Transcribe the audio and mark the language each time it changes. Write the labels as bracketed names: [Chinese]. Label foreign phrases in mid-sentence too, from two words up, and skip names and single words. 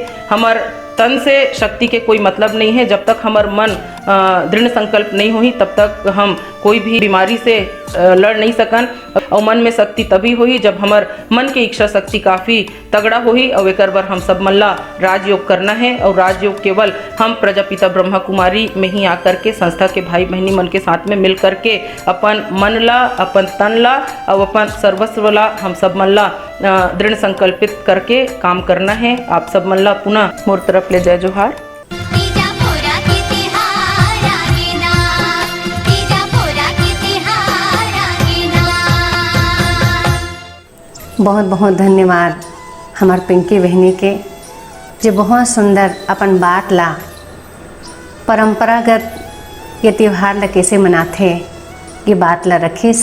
[Chhattisgarhi] हमार तन से शक्ति के कोई मतलब नहीं है। जब तक हमार मन दृढ़ संकल्प नहीं हुई तब तक हम कोई भी बीमारी से लड़ नहीं सकन। और मन में शक्ति तभी हुई जब हमार मन की इच्छा शक्ति काफ़ी तगड़ा हुई और एक बार हम सब मल्ला राजयोग करना है। और राजयोग केवल हम प्रजापिता ब्रह्मा कुमारी में ही आकर के संस्था के भाई बहनी मन के साथ में मिल करके अपन मन ला, अपन तन ला और अपन सर्वस्व ला हम सब मल्ला दृढ़ संकल्पित करके काम करना है। आप सब मल्ला पुनः मोर तरफ ले जय जोहार। बहुत बहुत धन्यवाद हमार पिंकी बहनी के, जो बहुत सुंदर अपन बात ला परंपरागत ये त्यौहार ला कैसे मनाते ये बात ला रखिस।